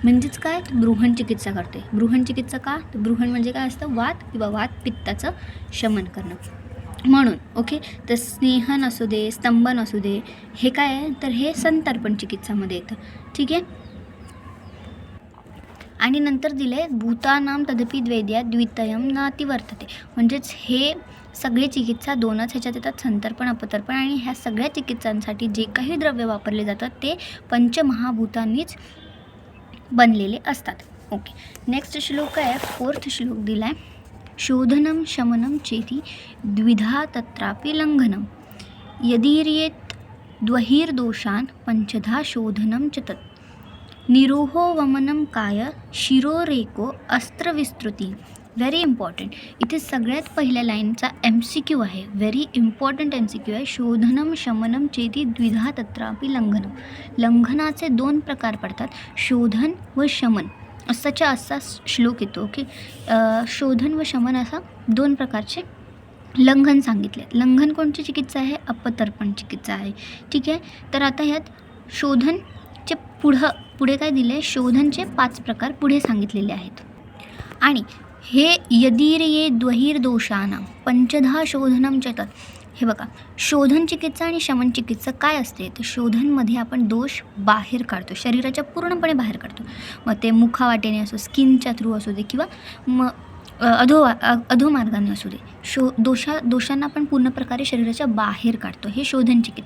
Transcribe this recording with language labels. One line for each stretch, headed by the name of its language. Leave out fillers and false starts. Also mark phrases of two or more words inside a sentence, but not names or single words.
Marathi: म्हणजेच काय बृहण चिकित्सा करतो आहे. बृहण चिकित्सा का तर बृहण म्हणजे काय असतं वात किंवा वात पित्ताचं शमन करणं म्हणून. ओके, तर स्नेहन असू दे स्तंभन असू दे हे काय आहे तर हे संतर्पण चिकित्सामध्ये येतं. ठीक आहे. आणि नंतर दिले
Sanskrit: भूतानाम तदपि द्वैद्या द्वितयम नातिवर्तते,
Marathi: म्हणजेच हे सगळे चिकित्सा दोनच ह्याच्यात येतात, संतर्पण अपतर्पण, आणि ह्या सगळ्या चिकित्सांसाठी जे काही द्रव्य वापरले जातात ते पंचमहाभूतांनीच बनलेले असतात. ओके, नेक्स्ट श्लोक आहे, 4th श्लोक दिला आहे,
Sanskrit: शोधनम शमनम चेती द्विधा तत्रापि लंघनम यदीर्येत द्वहिर्दोषान पंचधा शोधनम च तत् निरोहो वमनम काय शिरोरेको अस्त्रविस्तृती.
English: very important,
Marathi: इथे सगळ्यात पहिल्या लाईनचा MCQ आहे,
English: very important
Marathi: MCQ आहे.
Sanskrit: शोधनम शमनम चेती द्विधा तत्रापि लंघनम.
Marathi: लंघनाचे 2 प्रकार पडतात, शोधन व शमन. असाच्या असा श्लोक येतो. ओके, शोधन व शमन असा 2 प्रकारचे लंघन सांगितले. लंघन कोणची चिकित्सा आहे? अपतर्पण चिकित्सा आहे. ठीक आहे, तर आता ह्यात शोधनचे पुढे काय दिले आहे, शोधनचे 5 प्रकार पुढे सांगितलेले आहेत. आणि हे
Sanskrit: यदीर्ये द्वहिर्दोषानां पंचधा शोधनम च तत्.
Marathi: हे बघा, शोधन चिकित्सा आणि शमन चिकित्सा काय असते, तर शोधनमध्ये आपण दोष बाहेर काढतो, शरीराच्या पूर्णपणे बाहेर काढतो. मग ते मुखावाटेने असो, स्किनच्या थ्रू असू दे, किंवा मग अधोमार्गाने असू दे, दोषांना आपण पूर्ण प्रकारे शरीराच्या बाहेर काढतो, हे शोधन चिकित्सा.